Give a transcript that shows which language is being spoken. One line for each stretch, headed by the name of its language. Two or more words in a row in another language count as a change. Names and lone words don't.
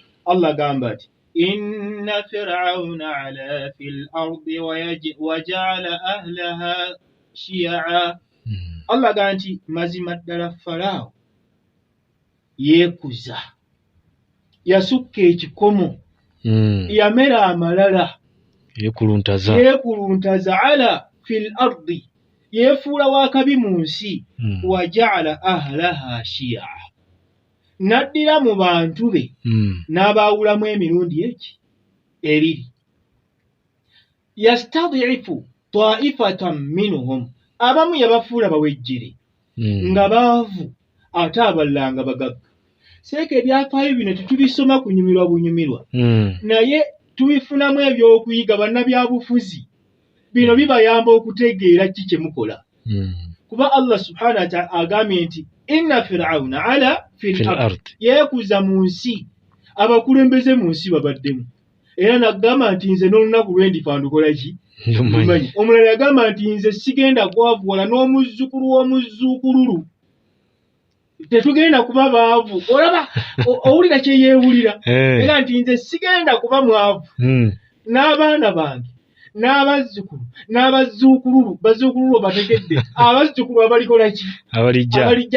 Arabic: Allah gamba ati إن فرعون علا في الأرض وجعل أهلها شيعا.
Ganda: Allah ganti mazima ddala Farao yeekuza yasukka ekikomo yamera amalala yeekuluntaza
Arabic: علا في الأرض
Ganda: yeefuula wakabi mu nsi
Arabic: وجعل أهلها شيعا
Ganda: naddira mu bantu be n'abaawulamu emirundi ebiri
Arabic: يستضعف طائفة منهم
Ganda: abamu yabafuula bawejjere nga baavu ate abalala nga bagagga. Seeka ebyafaayo bino tetubisoma kunyumirwa bunyumirwa naye tubifunamu ebyokuyiga bannabyabufuzi bino bibayamba okutegeera ki kye mukola kuba Allah
Arabic: سبحانه وتعالى
Ganda: agambye nti
Arabic: إن فرعون علا في الأرض
Ganda: yeekuza mu nsi abakulembeze mu nsi babaddemu era nagamba nti nze n'olunaku lwendifa ndukola ki ndumanyi. Omulala yagamba nti nze sigenda kwavuwala n'omuzzukulu w'omuzzuukululu tetugenda kuba baavu. Olaba owulira kye yeewulira era nti nze sigenda kuba mwavu n'abaana bange n'abazzukulu n'abazzuukululu bazzuukululu bategedde abazzukulu abalikola ki abalijja.